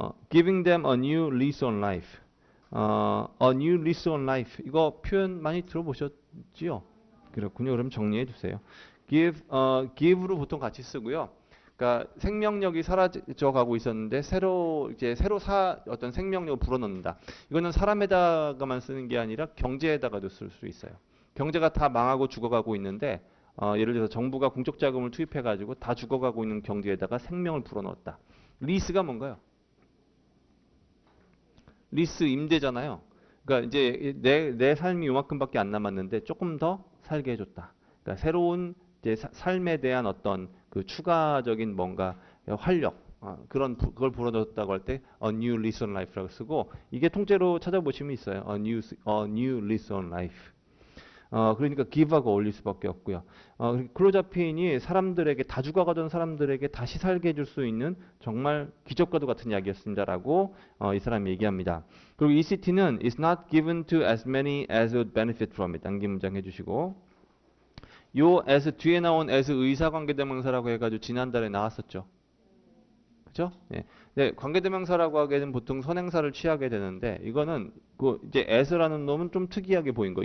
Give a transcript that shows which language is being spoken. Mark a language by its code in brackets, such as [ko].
[en] giving them a new lease on life. a new lease on life. [ko] 이거 표현 많이 들어보셨지요? 그렇군요. 그럼 정리해 주세요. give로 보통 같이 쓰고요. 그러니까 생명력이 사라져 가고 있었는데 새로 어떤 생명력을 불어넣는다. 이거는 사람에다가만 쓰는 게 아니라 경제에다가도 쓸 수 있어요. 경제가 다 망하고 죽어가고 있는데 예를 들어서 정부가 공적 자금을 투입해 가지고 다 죽어가고 있는 경제에다가 생명을 불어넣었다. 리스가 뭔가요? 리스 임대잖아요. 그러니까 이제 내 삶이 요만큼밖에 안 남았는데 조금 더 살게 해줬다. 그러니까 새로운 이제 삶에 대한 어떤 그 추가적인 뭔가 활력 그걸 불어넣었다고 할 때 [en] a new lease on life [ko] 라고 쓰고 이게 통째로 찾아보시면 있어요. a new lease on life. 그러니까 give하고 어울릴 수밖에 없고요. 클로자핀이 사람들에게 다 죽어가던 사람들에게 다시 살게 해줄 수 있는 정말 기적과도 같은 약이었습니다라고 이 사람이 얘기합니다. 그리고 ECT는 [en] is not given to as many as would benefit from it. [ko] 단기 문장 해주시고 요 as 뒤에 나온 as 의사관계대명사라고 해가지고 지난달에 나왔었죠. 그죠? 예. 네, 관계대명사라고 하기에는 보통 선행사를 취하게 되는데 이거는 그 이제 as라는 놈은 좀 특이하게 보인 거.